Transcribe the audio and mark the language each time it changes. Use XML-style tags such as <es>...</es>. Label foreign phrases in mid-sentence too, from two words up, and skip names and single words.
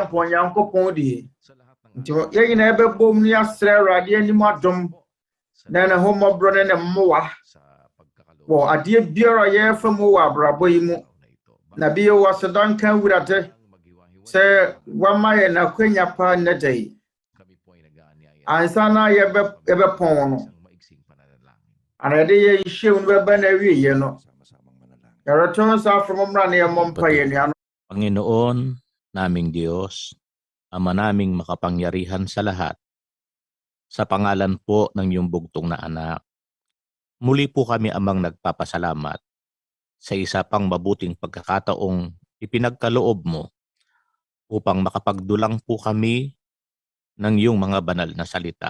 <ak>mpa Onyankopɔn die nti yɛn nyinaa bɛbɔ mu ne asrɛ Awurade anim adom na ne ho mmɔborɔ ne ne mmoa wɔ adeɛ biara a yɛrefa mu wɔ abrabɔ yi mu na bi wɔ asedanka Awurade sɛ wama yɛn akwanya pa nnɛ da yi ansa na yɛbɛpɔn no ana yɛde yɛ nhyiam no bɛba na awieɛ no yɛreto nsa afrɛ mo mmra ne yɛmmɔ mpaeɛ nnuanom.</ak> <tl>Panginoon naming Diyos, Ama naming makapangyarihan sa lahat, sa pangalan po ng iyong bugtong na anak, muli po kami amang nagpapasalamat sa isa pang mabuting pagkakataong ipinagkaloob mo upang makapagdulang po kami ng iyong mga banal na salita.</tl>